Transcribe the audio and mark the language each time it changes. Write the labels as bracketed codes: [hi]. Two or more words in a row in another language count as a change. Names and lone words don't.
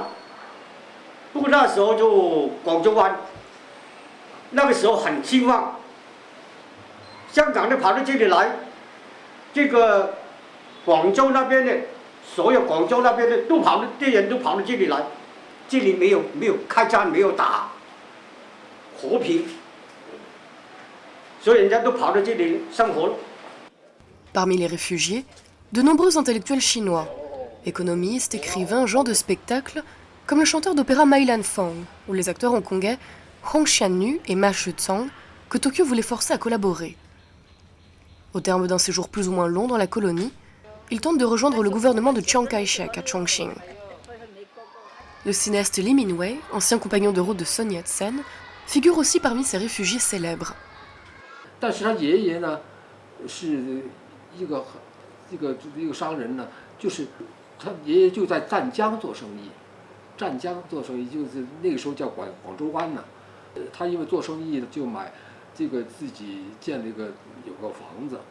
[zh] 不过那时候就广州湾，那个时候很兴旺，香港的跑到这里来，这个广州那边的，所有广州那边的人都跑到这里来，这里没有开战，没有打，和平，所以人家都跑到这里生活。 [fr] Parmi les réfugiés, de nombreux intellectuels chinois, économistes, écrivains, gens de spectacle, comme le chanteur d'opéra Mai Lan Fang ou les acteurs hongkongais Hong Xiannu et Ma Shizhang, que Tokyo voulait forcer à collaborer. Au terme d'un séjour plus ou moins long dans la colonie, ils tentent de rejoindre le gouvernement de Chiang Kai-shek à Chongqing. Le cinéaste Lee Min-wei, ancien compagnon de route de Sun Yat-sen, figure aussi parmi ces réfugiés célèbres. [zh] 但是他爷爷呢，是一个商人呢，就是他爷爷就在湛江做生意，就是那个时候叫广州湾呢。他因为做生意就买这个自己建了有个房子。